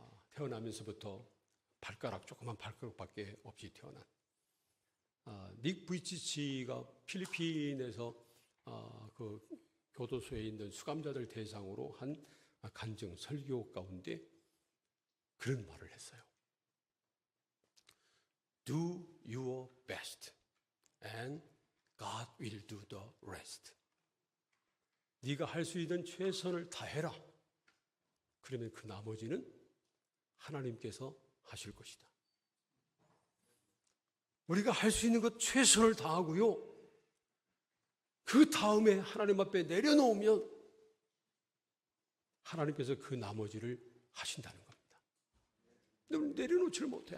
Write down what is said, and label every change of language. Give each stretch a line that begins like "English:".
Korean: 태어나면서부터 조그만 발가락밖에 없이 태어난 닉 부이치가 필리핀에서 그 교도소에 있는 수감자들 대상으로 한 간증 설교 가운데 그런 말을 했어요.
English: Do your best and God will do the rest.
Korean: 네가 할 수 있는 최선을 다해라. 그러면 그 나머지는 하나님께서 하실 것이다. 우리가 할 수 있는 것 최선을 다하고요, 그 다음에 하나님 앞에 내려놓으면 하나님께서 그 나머지를 하신다는 겁니다. 내려놓지를 못해.